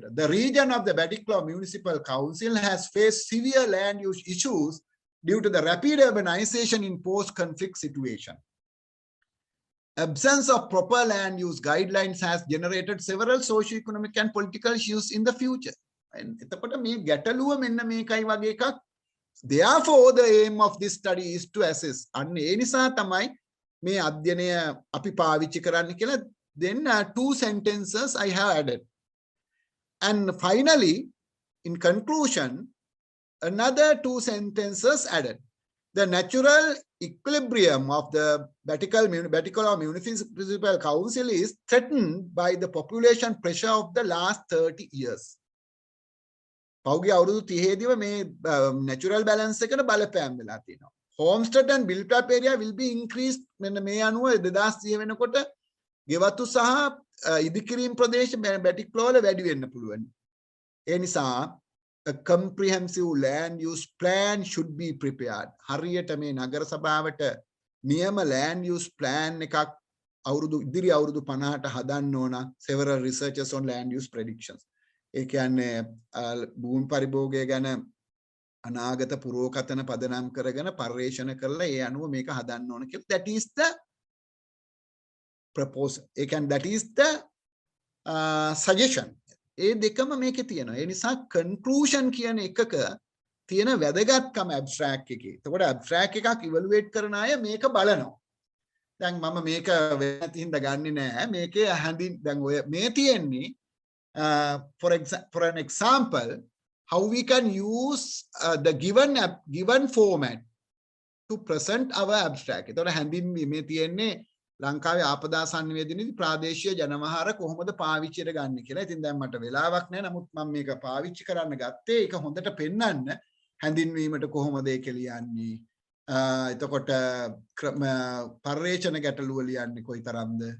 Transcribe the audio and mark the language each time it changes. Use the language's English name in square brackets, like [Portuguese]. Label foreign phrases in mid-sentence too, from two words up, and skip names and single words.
[English] The region of the Batiklo Municipal Council has faced severe land use issues due to the rapid urbanization in post-conflict situation. Absence of proper land use guidelines has generated several socio-economic and political issues in the future. [Sinhala] And එතකොට මේ ගැටලුව මෙන්න මේකයි වගේ එකක්. [English] Therefore, the aim of this study is to assess. [Sinhala] අන්න ඒ නිසා තමයි මේ අධ්‍යයනය අපි පාවිච්චි කරන්න කියලා. [English] Then 2 sentences I have added. And finally, in conclusion, another 2 sentences added. The natural equilibrium of the Batiklo Municipal Council is threatened by the population pressure of the last 30 years. [Sinhala] පෞගේ අවුරුදු 30 දීම මේ [English] natural balance [Sinhala] එකට බලපෑම් වෙලා තියෙනවා. [English] Homestead and built up area will be increased. [Sinhala] මෙන්න මේ අනුව 2030 වෙනකොට ගෙවතු සහ ඉදිකිරීම් ප්‍රදේශ Batiklo වල වැඩි වෙන්න පුළුවන්. ඒ නිසා [English] a comprehensive land use plan should be prepared. [Sinhala] හරියට මේ නගර සභාවට නියම [English] land use plan [Sinhala] එකක් ඉදිරි අවුරුදු 50ට හදන්න ඕන. [English] Several researchers on land use predictions. [Sinhala] ඒ කියන්නේ භූමි පරිභෝගය ගැන අනාගත පුරෝකතන පදනම් කරගෙන පර්යේෂණ කරලා ඒ අනුව මේක හදන්න ඕන කියලා. [English] That is the proposal. That is the suggestion. [Sinhala] ඒ දෙකම මේකේ තියෙනවා. ඒ නිසා conclusion කියන එකක තියෙන වැදගත්කම abstract එකේ. එතකොට abstract එකක් evaluate කරන අය මේක බලනවා. දැන් මම මේක වෙනත් හින්දා ගන්නෙ නෑ. මේකේ හැඳින් දැන් ඔය මේ තියෙන්නේ [English] for an example how we can use the given format to present our abstract. [Sinhala] එතකොට හැඳින්වීම මේ තියෙන්නේ ලංකාවේ ආපදා සංවේදනයේදී ප්‍රාදේශීය ජනවහර කොහොමද පාවිච්චියට ගන්න කියලා. ඉතින් දැන් මට වෙලාවක් නැහැ. නමුත් මම මේක පාවිච්චි කරන්න ගත්තේ ඒක හොඳට පෙන්වන්න හැඳින්වීමට කොහොමද ඒක ලියන්නේ. එතකොට පර්යේෂණ ගැටලුව ලියන්නේ කොයිතරම්ද.